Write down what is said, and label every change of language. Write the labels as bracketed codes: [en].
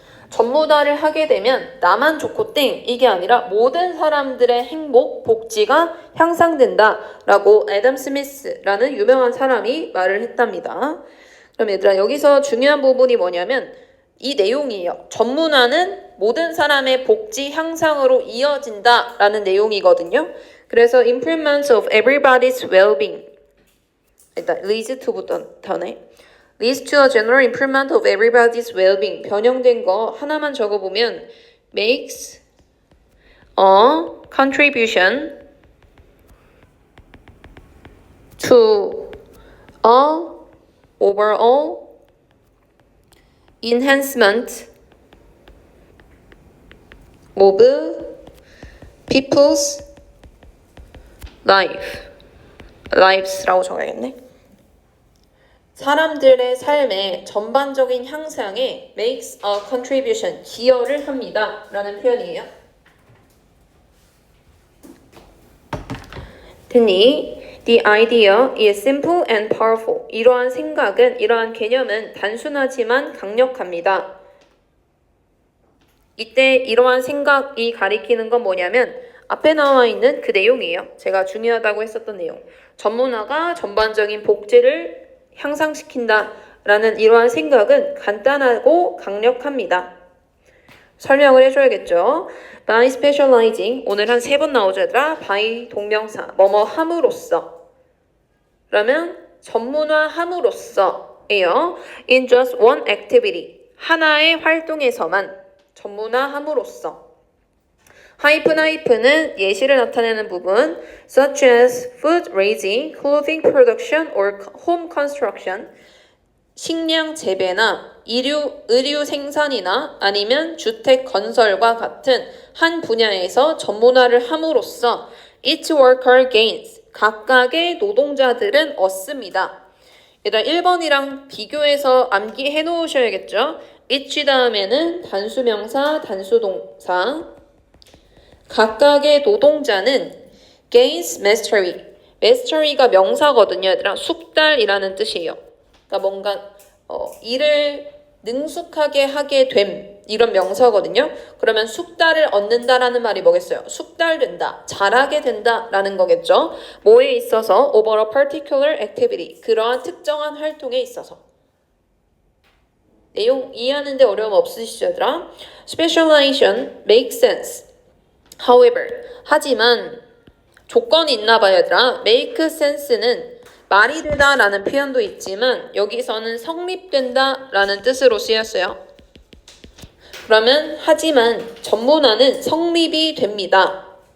[ko] 전문화를 하게 되면 나만 좋고 땡 이게 아니라 모든 사람들의 행복, 복지가 향상된다 라고 애덤 스미스라는 유명한 사람이 말을 했답니다. 그럼 얘들아 여기서 중요한 부분이 뭐냐면 이 내용이에요. 전문화는 모든 사람의 복지 향상으로 이어진다 라는 내용이거든요. 그래서 [en] improvements of everybody's well-being [ko] 일단 [en] leads to부터네. leads to a general improvement of everybody's well-being. [ko] 변형된 거 하나만 적어보면 [en] makes a contribution to a overall enhancement of people's lives [ko] 라고 적어야겠네. 사람들의 삶의 전반적인 향상에 [en] makes a contribution, [ko] 기여를 합니다 라는 표현이에요. 됐니? [en] The idea is simple and powerful. [ko] 이러한 생각은, 이러한 개념은 단순하지만 강력합니다. 이때 이러한 생각이 가리키는 건 뭐냐면 앞에 나와 있는 그 내용이에요. 제가 중요하다고 했었던 내용. 전문화가 전반적인 복지를 향상시킨다 라는 이러한 생각은 간단하고 강력합니다. 설명을 해줘야겠죠. [en] By specializing, [ko] 오늘 한 3번 나오죠 얘들아. by 동명사, 뭐뭐 함으로써. 그러면 전문화함으로써예요. [en] In just one activity, [ko] 하나의 활동에서만 전문화함으로써. 하이픈은 예시를 나타내는 부분, [en] such as food raising, clothing production, or home construction, [ko] 식량 재배나 의류 생산이나 아니면 주택 건설과 같은 한 분야에서 전문화를 함으로써 [en] each worker gains, [ko] 각각의 노동자들은 얻습니다. 일단 1번이랑 비교해서 암기해 놓으셔야겠죠. each 다음에는 단수명사, 단수동사. 각각의 노동자는 [en] gains mastery. [ko] mastery가 명사거든요. 얘들아. 숙달이라는 뜻이에요. 그러니까 뭔가 일을 능숙하게 하게 됨. 이런 명사거든요. 그러면 숙달을 얻는다라는 말이 뭐겠어요? 숙달된다, 잘하게 된다라는 거겠죠. 뭐에 있어서? [en] over a particular activity. [ko] 그러한 특정한 활동에 있어서. 내용 이해하는데 어려움 없으시죠, 얘들아? [en] Specialization makes sense. [ko] However, 하지만 조건이 있나 봐요, 얘들아. [en] make sense [ko] 는 말이 되다라는 표현도 있지만 여기서는 성립된다라는 뜻으로 쓰였어요. 그러면 하지만 전문화는 성립이 됩니다.